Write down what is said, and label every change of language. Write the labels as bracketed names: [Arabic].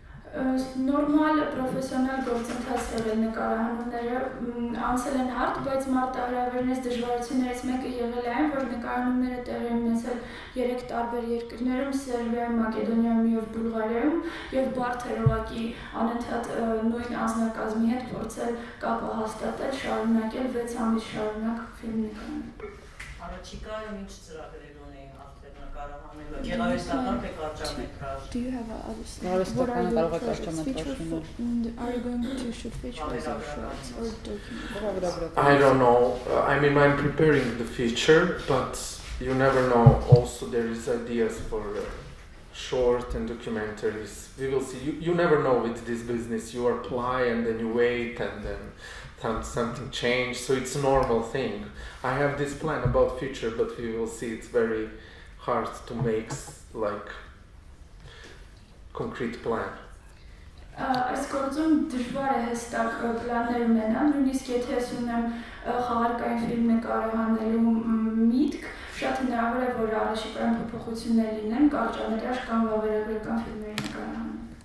[Armenian] Նորմալ պրոֆեսիոնալ գործընթաց եղել նկարահանումները անցել են հարթ, բայց մարտահրավերներից դժվարություններից մեկը եղել է այն, որ նկարահանումները տեղի են ունեցել 3 տարբեր երկրներում՝ Սերբիայում, Մակեդոնիայում եւ Բուլղարիայում, եւ բարդ էր ուղղակի անընդհատ նույն անձնակազմի հետ փորձել կապը հաստատել, շարունակել 6 ամիս շարունակ ֆիլմ նկարահանել։ Առաջիկայում ինչ ծրագրեր ունի արդեն նկարահանելու, գեղարվեստական թե կարճամետրաժ։ [English] Do you have other stuff? [Armenian] Գեղարվեստական [English] What are your [Armenian] կարող է [English] projects? [Armenian] կարճամետրաժ [English] Feature are you going to shoot features or shorts or documentaries? I don't know. I mean, I'm preparing the feature, but you never know. Also, there is ideas for short and documentaries. We will see. You never know with this business. You apply and then you wait and then something change. So it's a normal thing. I have this plan about future, but we will see. It's very hard to make like concrete plan. [Armenian] Այս գործում դժվար է հստակ պլաններ ունենալ, նույնիսկ եթե ես ունեմ խաղարկային ֆիլմ նկարահանելու միտք, շատ հնարավոր է, որ առաջիկայում փոփոխություններ լինեն կարճամետրաժ կամ վավերագրական ֆիլմերի նկարահանում։